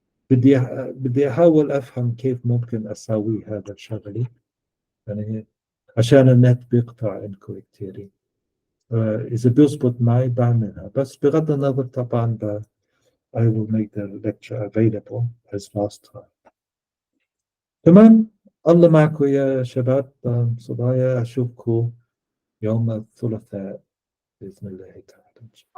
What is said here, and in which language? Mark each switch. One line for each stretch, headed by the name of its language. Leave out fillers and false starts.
Arabic: بدي أحاول أفهم كيف ممكن أسوي هذا الشغلة، يعني عشان النت بيقطع عندكم كتير. إذا بيزبط معي بعملها، بس بغض النظر طبعا
English: I will make the lecture available as fast time.
Arabic: تمام، الله معكم يا شباب. صبايا أشوفكم يوم الثلاثاء بإذن الله تعالى.